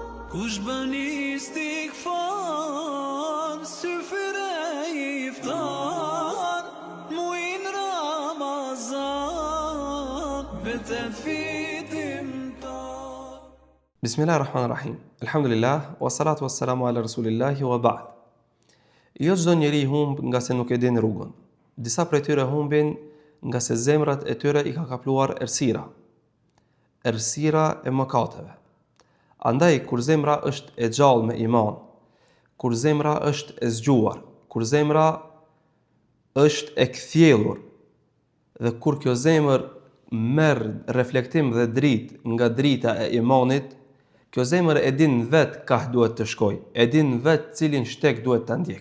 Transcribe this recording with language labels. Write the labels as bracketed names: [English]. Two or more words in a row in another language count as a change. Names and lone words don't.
[Albanian] Kush bën istighfar, syfyre iftar, muin Ramazan, betet fitim tar. [Arabic] بسم الله الرحمن الرحيم. الحمد لله، والصلاة والسلام على رسول الله وبعد. [Albanian] Jo çdo njeri humb nga se nuk e din rrugën. Disa prej tyre humbin nga se zemrat e tyre i ka kapluar errësira. Errësira e mëkateve. Andaj, kur zemra është e gjallë me iman, kur zemra është e zgjuar, kur zemra është e kthjellur, dhe kur kjo zemër merr reflektim dhe dritë nga drita e imanit, kjo zemër e din vetë ka duhet të shkoj, e din vetë cilin shteg duhet të ndjek.